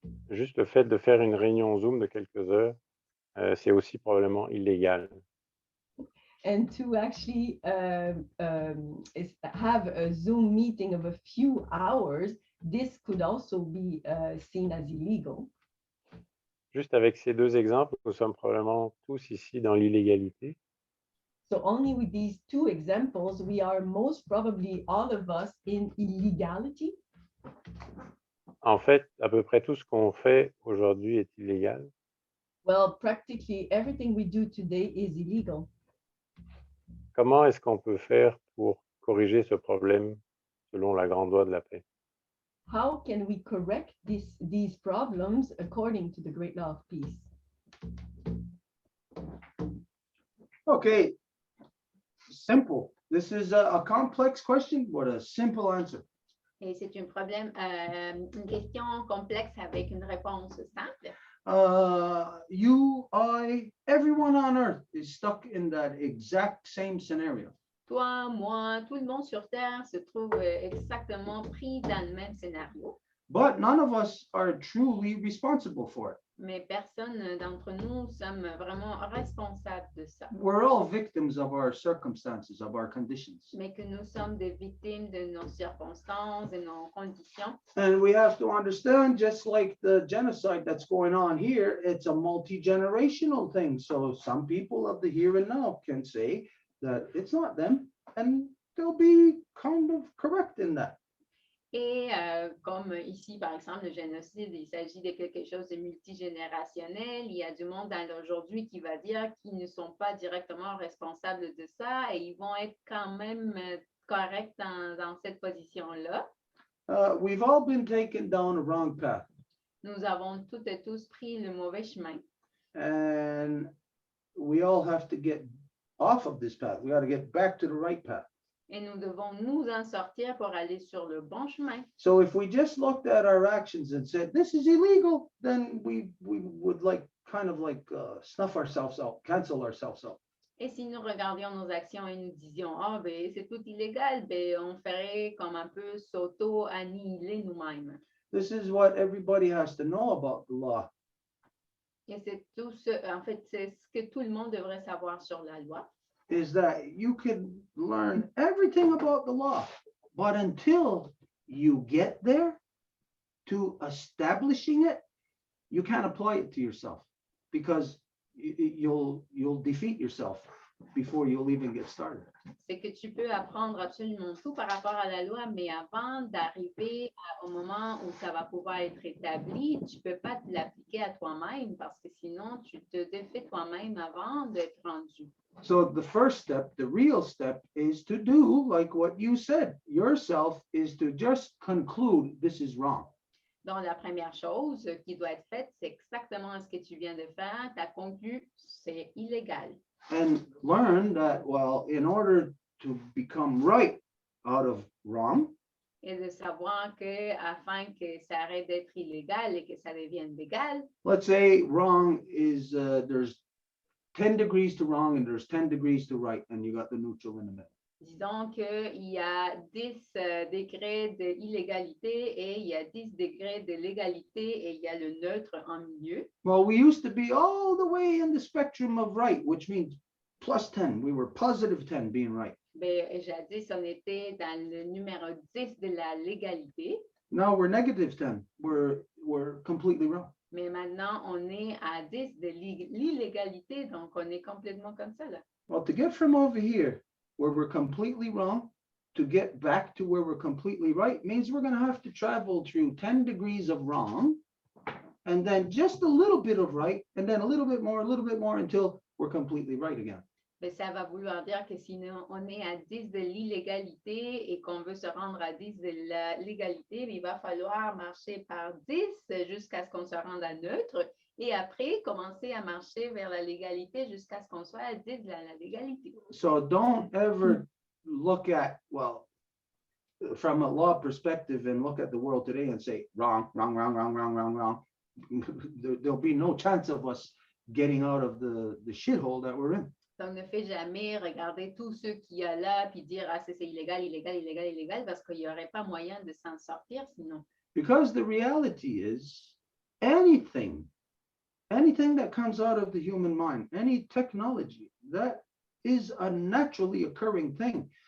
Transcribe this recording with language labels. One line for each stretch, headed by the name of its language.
French: Juste le fait de faire une réunion Zoom de quelques heures, c'est aussi probablement illégal.
English: And to actually have a Zoom meeting of a few hours, this could also be seen as illegal.
French: Juste avec ces deux exemples, nous sommes probablement tous ici dans l'illégalité.
English: So only with these two examples, we are most probably all of us in illegality.
French: En fait, à peu près tout ce qu'on fait aujourd'hui est illégal.
English: Well, practically everything we do today is illegal.
French: Comment est-ce qu'on peut faire pour corriger ce problème selon la grande loi de la paix?
English: How can we correct these problems according to the great law of peace? Okay, simple. This is a complex question, but a simple answer.
French: Et c'est une question complexe avec une réponse simple.
English: You, I, everyone on earth is stuck in that exact same scenario.
French: Toi, moi, tout le monde sur Terre se trouve exactement pris dans le même scénario.
English: But none of us are truly responsible for it.
French: Mais personne d'entre nous sommes vraiment responsables de ça.
English: We're all victims of our circumstances, of our conditions.
French: Mais que nous sommes des victimes de nos circonstances et nos conditions.
English: And we have to understand, just like the genocide that's going on here, it's a multi-generational thing. So some people of the here and now can say that it's not them, and they'll be kind of correct in that.
French: Et comme ici, par exemple, le génocide, il s'agit de quelque chose de multigénérationnel. Il y a du monde dans l'aujourd'hui qui va dire qu'ils ne sont pas directement responsables de ça et ils vont être quand même corrects dans cette position-là.
English: We've all been taken down a wrong path.
French: Nous avons toutes et tous pris le mauvais chemin.
English: And we all have to get off of this path. We got to get back to the right path.
French: Et nous devons nous en sortir pour aller sur le bon chemin.
English: So if we just looked at our actions and said, this is illegal, then we would snuff ourselves out, cancel ourselves out.
French: Et si nous regardions nos actions et nous disions, ah, ben, c'est tout illégal, ben, on ferait comme un peu s'auto-annihiler nous-mêmes.
English: This is what everybody has to know about the law.
French: Et c'est tout en fait, c'est ce que tout le monde devrait savoir sur la loi.
English: Is that you can learn everything about the law, but until you get there to establishing it, you can't apply it to yourself because you'll defeat yourself before you'll even get started.
French: C'est que tu peux apprendre absolument tout par rapport à la loi, mais avant d'arriver au moment où ça va pouvoir être établi, tu peux pas te l'appliquer à toi-même parce que sinon tu te défais toi-même avant d'être rendu.
English: So the first step, the real step, is to do like what you said yourself, is to just conclude this is wrong.
French: Donc, la première chose qui doit être faite, c'est exactement ce que tu viens de faire. Tu as conclu, c'est illégal.
English: And learn that, well, in order to become right out of wrong,
French: Et de savoir que afin que ça arrête d'être illégal et que ça devienne légal,
English: let's say wrong is, there's 10 degrees to wrong and there's 10 degrees to right, and you got the neutral in the middle.
French: disons qu'il y a 10 degrés d'illégalité et il y a 10 degrés de légalité et il y a le neutre en milieu.
English: Well, we used to be all the way in the spectrum of right, which means plus 10. We were positive 10 being right.
French: Ben, jadis, on était dans le numéro 10 de la légalité,
English: Now we're negative 10. We're completely wrong.
French: mais maintenant, on est à 10 de l'illégalité, donc on est complètement comme ça, là.
English: Well, to get from over here, where we're completely wrong, to get back to where we're completely right, means we're going to have to travel through 10 degrees of wrong, and then just a little bit of right, and then a little bit more, until we're completely right again.
French: Mais ça va vouloir dire que sinon on est à 10 de l'illégalité et qu'on veut se rendre à 10 de la légalité, il va falloir marcher par 10 jusqu'à ce qu'on se rende à neutre et après commencer à marcher vers la légalité jusqu'à ce qu'on soit à 10 de la légalité.
English: So don't ever look at, well, from a law perspective and look at the world today and say, wrong, wrong, wrong, wrong, wrong, wrong, wrong. There'll be no chance of us getting out of the shithole that we're in.
French: Donc, ne fais jamais regarder tout ce qu'il y a là puis dire, ah, c'est illégal, illégal, illégal, illégal, parce qu'il n'y aurait pas moyen de s'en sortir sinon.
English: Because the reality is, anything that comes out of the human mind, any technology, that is a naturally occurring thing.